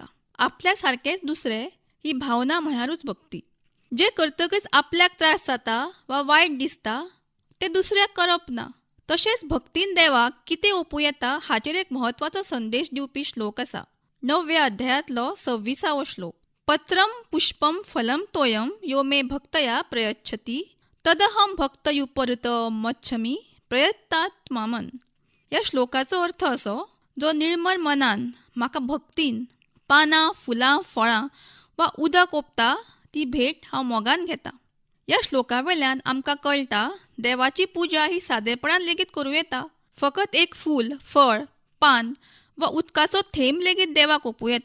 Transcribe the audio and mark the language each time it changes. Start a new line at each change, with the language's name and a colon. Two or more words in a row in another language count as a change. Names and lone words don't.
Konkani: आपल्या सारकेच दुसरे ही भावना म्हळ्यारूच भक्ती. जे करतकच आपल्याक त्रास जाता वा वायट दिसता ते दुसऱ्याक करप ना. तशेंच भक्तीन देवाक कितें ओपूं येता हाचेर एक म्हत्वाचो संदेश दिवपी श्लोक आसा. 9व्या अध्यायातलो 26वो श्लोक.
Sanskrit: पत्रम पुष्पम फलम तोयम यो मे भक्तया प्रयच्छति तदहम भक्तयुपरत मच्छमी प्रयत्तात मामन.
Konkani: ह्या श्लोकाचो अर्थ असो, जो निर्मळ मनान म्हाका भक्तीन पानां, फुलां, फळां वा उदक ओंपता ती भेट हांव मोगान घेता. ह्या श्लोका वेल्यान आमकां कळटा देवाची पुजा ही सादेपणान लेगीत करूं येता. फकत एक फूल, फळ, पान वा उदकाचो थेंब लेगीत देवाक ओंपूं येता.